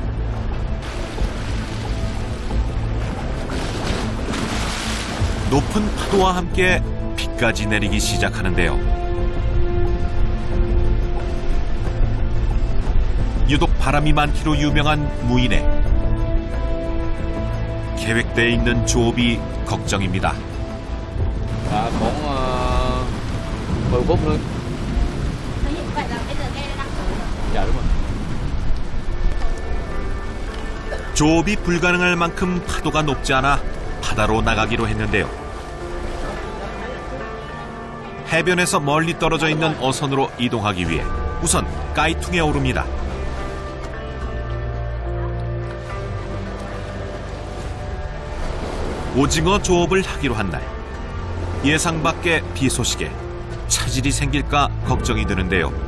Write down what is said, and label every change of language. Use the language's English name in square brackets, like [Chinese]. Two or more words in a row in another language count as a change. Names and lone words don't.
[Korean] 높은 파도와 함께 비까지 내리기 시작하는데요. 유독 바람이 많기로 유명한 무인에 계획되어 있는 조업이 걱정입니다. [Vietnamese] Khoảng 10 phút nữa. Vậy là bây giờ nghe đang thở. Dạ đúng rồi. [Korean] 조업이 불가능할 만큼 파도가 높지 않아 바다로 나가기로 했는데요. 해변에서 멀리 떨어져 있는 어선으로 이동하기 위해 우선 까이퉁에 오릅니다. 오징어 조업을 하기로 한 날, 예상 밖의 비 소식에 차질이 생길까 걱정이 드는데요.